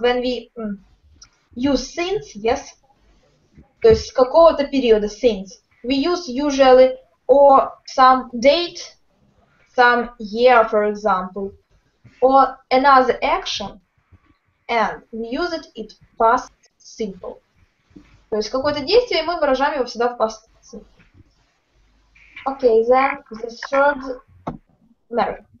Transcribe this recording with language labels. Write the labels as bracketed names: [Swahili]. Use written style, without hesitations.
[English] When we use since, yes, [Russian] то есть с какого-то периода [English] since, we use usually or some date, some year, for example, or another action, and we use it in past simple. [Russian] То есть какое-то действие, мы выражаем его всегда в past simple. [English] Okay, then the third, Mary.